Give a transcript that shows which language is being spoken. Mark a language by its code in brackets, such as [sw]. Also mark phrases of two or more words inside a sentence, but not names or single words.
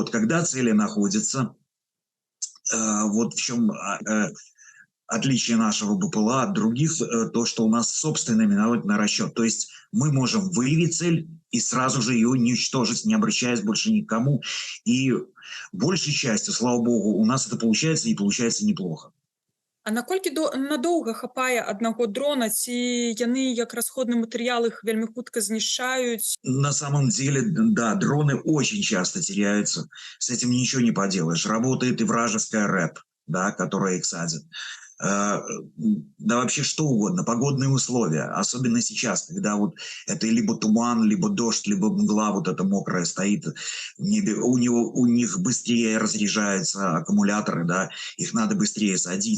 [ru] Вот, когда цели находятся, вот в чем отличие нашего БПЛА от других, то, что у нас собственный минометный расчет. То есть мы можем выявить цель и сразу же ее уничтожить, не обращаясь больше ни к кому. И большей частью, слава богу, у нас это получается и получается неплохо. [be] А наколькі надоўга хапае аднаго дрона, ці яны як расходны матэрыял іх вельмі хутка знішчаюць? [ru] На самом деле, да, дроны очень часто теряются. С этим ничего не поделаешь. Работает и вражеская РЭП, да, которая их садит. Да вообще что угодно, погодные условия, особенно сейчас, когда вот это либо туман, либо дождь, либо мгла вот эта мокрая стоит в небе, у них быстрее разряжаются аккумуляторы, да, их надо быстрее садить.